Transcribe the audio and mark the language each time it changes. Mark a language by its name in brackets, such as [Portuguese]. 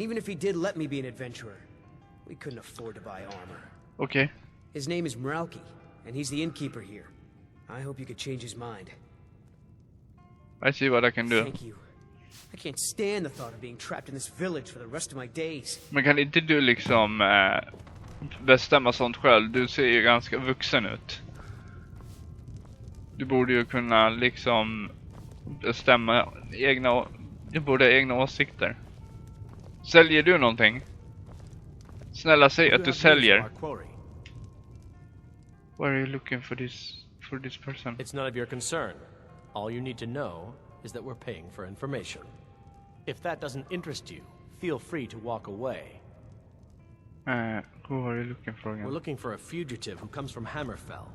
[English] And even if he did let me be an adventurer, we couldn't afford to buy armor. okej. His name is Mralki, and he's the innkeeper here. I hope you could change his mind. [Swedish] Jag ser vad jag kan do. [English] Thank you. I can't stand the thought of being trapped in this village for the rest of my days. [Swedish] Men kan inte du liksom bestämma sånt själv? Du ser ju ganska vuxen ut. Du borde ju kunna liksom bestämma egna... Du borde ha egna åsikter. Säljer du någonting? Snälla säg att du säljer. [English] Why are you looking for this person? It's none of your concern. All you need to know is that we're paying for information. If that doesn't interest you, feel free to walk away. Who are you looking for again? We're looking for a fugitive who comes from Hammerfell.